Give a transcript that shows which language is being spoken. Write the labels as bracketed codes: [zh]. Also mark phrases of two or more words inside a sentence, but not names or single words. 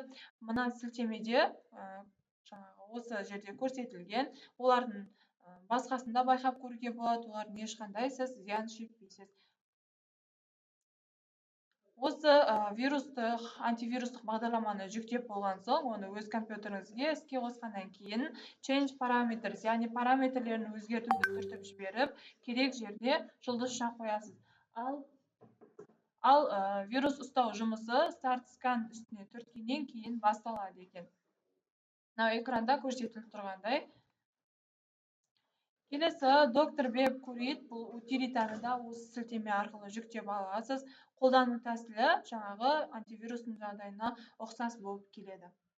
[kk] Мына сілтемеде осы жерде көрсетілген, олардың басқасында байқап көруге болады, олардың ешқандай сіз зиян шекпейсіз. Осы антивирустық бағдарламаны жүктеп болған соң, оны өз компьютеріңізге іске қосқаннан кейін [en] change parameters, [kk] яғни параметрлерін өзгертуді түртіп жіберіп, керек жерде жұлдызша қоясыз. Ал вирус ұстау жұмысы [en] start scan [kk] үстіне түрткеннен кейін басталады екен. Мынау экранда көрсетіліп тұрғандай. Келесі Dr. Web Curit, бұл утилитаны да осы сілтеме арқылы жүктеп аласыз. Қолдану тәсілі жаңағы антивирустың жағдайына ұқсас болып келеді.